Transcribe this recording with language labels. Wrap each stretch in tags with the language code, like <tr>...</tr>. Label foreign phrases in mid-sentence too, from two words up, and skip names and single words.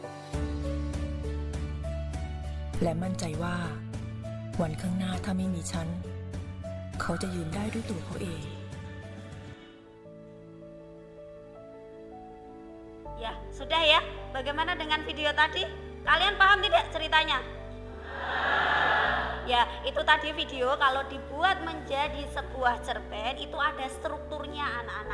<th>และมั่นใจว่า วันข้างหน้าถ้าไม่มีฉัน เขาจะยืนได้ด้วยตัวเขาเอง</th> <id>Ya, sudah ya. Bagaimana dengan video tadi? Kalian paham tidak ceritanya? Ya, itu tadi video kalau dibuat menjadi sebuah cerpen itu ada strukturnya anak-anak.</id>